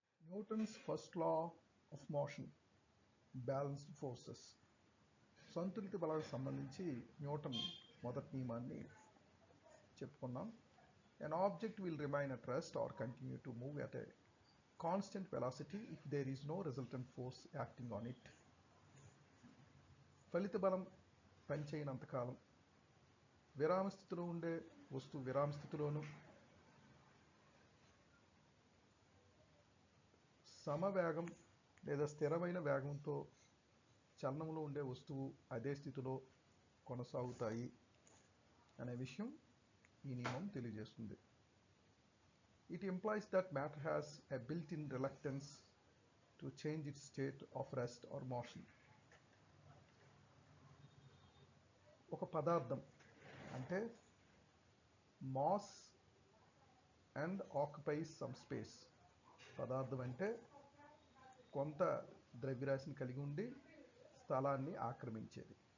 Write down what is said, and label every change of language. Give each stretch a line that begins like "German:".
English: Newton's first law of motion, balanced forces,
Telugu: సంతులిత బలాలకు సంబంధించి Newton మొదటి నియమాన్ని చెప్పుకున్నాం.
English: An object will remain at rest or continue to move at a constant velocity if there is no resultant force acting on it.
Telugu: ఫలిత బలం పనిచేయనంతకాలం విరామ స్థితిలో ఉండే వస్తువు విరామ స్థితిలోను, సమవేగం లేదా స్థిరమైన వేగంతో చలనంలో ఉండే వస్తువు అదే స్థితిలో కొనసాగుతాయి అనే విషయం ఈ నియమం తెలియజేస్తుంది.
English: It implies that matter has a built-in reluctance to change its state of rest or motion.
Telugu: ఒక పదార్థం అంటే
English: Mass and occupies some space.
Telugu: పదార్థం అంటే కొంత ద్రవ్యరాశిని కలిగి ఉండి స్థలాన్ని ఆక్రమించేది.